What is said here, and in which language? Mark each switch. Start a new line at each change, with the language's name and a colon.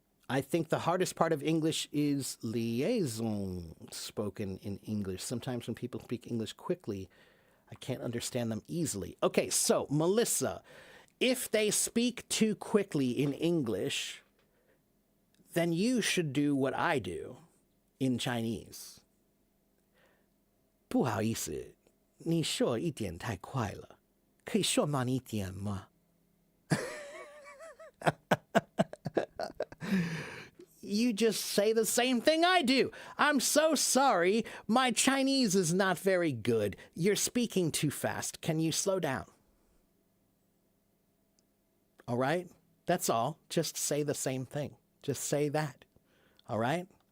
English: I think the hardest part of English is liaison spoken in English. Sometimes when people speak English quickly, I can't understand them easily. Okay, so Melissa, if they speak too quickly in English, then you should do what I do in Chinese.
Chinese: 不好意思，你说一点太快了，可以说慢一点吗？
English: You just say the same thing I do. I'm so sorry. My Chinese is not very good. You're speaking too fast. Can you slow down? All right? That's all. Just say the same thing. Just say that. All right?